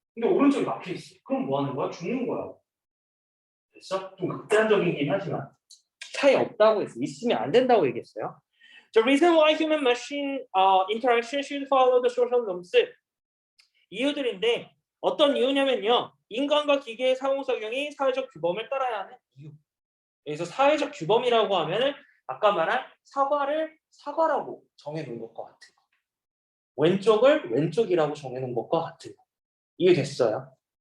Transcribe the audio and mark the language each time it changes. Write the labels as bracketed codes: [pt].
[ko] 근데 오른쪽이 막혀 있어. 그럼 뭐 하는 거야? 죽는 거야. 됐어? 좀 극단적이긴 하지만 차이 없다고 했어. 있으면 안 된다고 얘기했어요. [en] The reason why human machine interaction should follow the social norms. [ko] 이유들인데 어떤 이유냐면요. 인간과 기계의 상호작용이 사회적 규범을 따라야 하는 이유. 여기서 사회적 규범이라고 하면은 아까 말한 사과를 사과라고 정해놓은 것과 같은 거. 왼쪽을 왼쪽이라고 정해놓은 것과 같은 거. 이해됐어요?